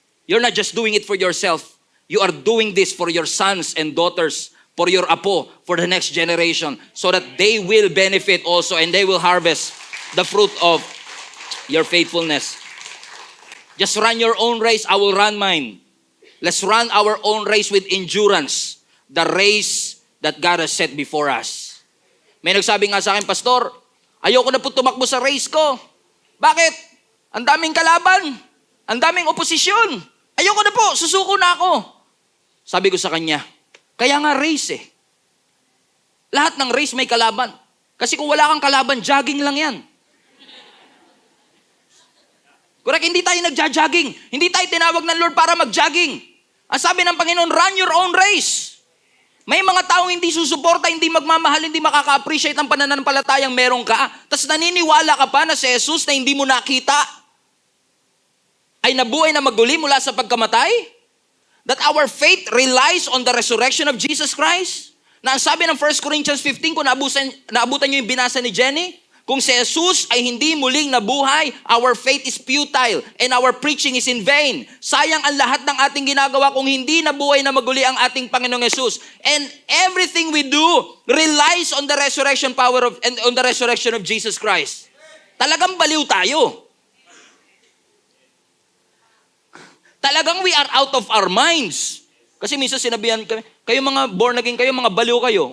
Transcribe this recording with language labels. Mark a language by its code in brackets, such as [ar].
[en] You're not just doing it for yourself. You are doing this for your sons and daughters, for your apo, for the next generation, so that they will benefit also and they will harvest the fruit of your faithfulness. Just run your own race, I will run mine. Let's run our own race with endurance. The race that God has set before us. [tl] May nagsabi nga sa akin, Pastor, ayoko na po tumakbo sa race ko. Bakit? Ang daming kalaban. Ang daming oposisyon. Ayoko na po, susuko na ako. Sabi ko sa kanya, kaya nga race eh. Lahat ng race may kalaban. Kasi kung wala kang kalaban, jogging lang yan. Correct, hindi tayo nagja-jogging. Hindi tayo tinawag ng Lord para mag-jogging. Ang sabi ng Panginoon, [en] run your own race. [tl] May mga taong hindi susuporta, hindi magmamahal, hindi makaka-appreciate ang pananampalatayang meron ka. Tapos naniniwala ka pa na si Jesus na hindi mo nakita ay nabuhay na maguli mula sa pagkamatay? [en] that our faith relies on the resurrection of Jesus Christ? [tl] Na ang sabi ng 1 Corinthians 15, kung naabutan nyo yung binasa ni Jenny, kung si Jesus ay hindi muling nabuhay, [en] our faith is futile and our preaching is in vain. [tl] Sayang ang lahat ng ating ginagawa kung hindi nabuhay na maguli ang ating Panginoong Jesus. [en] And everything we do relies on the resurrection power of and on the resurrection of Jesus Christ. [tl] Talagang baliw tayo. [en] Talagang we are out of our minds. [tl] Kasi minsan sinabihan kami, kayo mga born again kayo, mga baliw kayo.